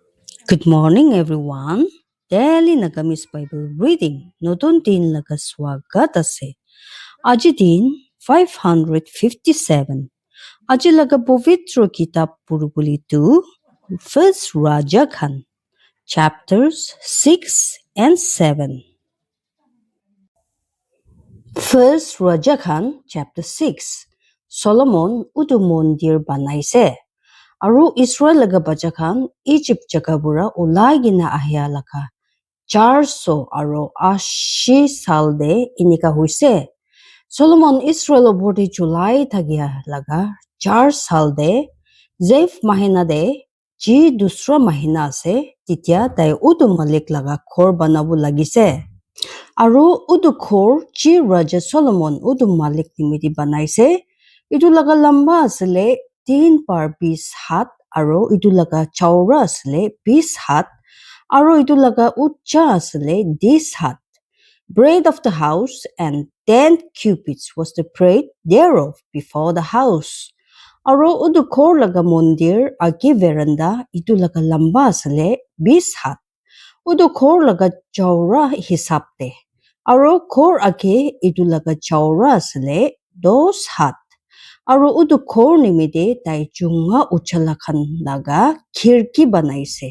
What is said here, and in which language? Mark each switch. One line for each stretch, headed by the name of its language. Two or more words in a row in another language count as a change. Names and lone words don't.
English: Good morning, everyone. Daily Nagamis Bible reading.
Naga Pidgin: নতুন দিন লগা স্বাগত আছে। আজি দিন 557. আজি লগা পবিত্ৰ কিতাপ পঢ়িবলৈতো First Raja Khan,
English: chapters 6 and 7.
Naga Pidgin: First Raja Khan, chapter 6. Solomon utu mondir banaise. Aru Israel laga bacha khan Egypt jaga bura ulai gina ahya laka 480 साल दे इनिका हुइसे सोलोमन इस्राएल बोर्डी जुलाई थागिया लगा 4 साल दे जेफ महीना दे जी दूसरा महीना से तितिया ताई उदु मलिक लगा खोर बनाबो लागिसे आरो उदु खोर जी राजा सोलोमन उदु मालिक निमिति बनाइसे इदु लगा लंबा असले 3 par 20 हात आरो इदु लगा चौरा असले 20 हात Aro itu laga ucha asle 10 hat.
English: Breadth of the house and 10 cubits was the breadth thereof before the house.
Naga Pidgin: Aro udu kor laga mondir agi veranda itu laga lamba asle 20 hat. Udu kor laga chaura hisapte. Aro kor agi itu laga chaura asle 2 hat. Aro udu kor nimide tai chunga uchalakan laga khirki banaise.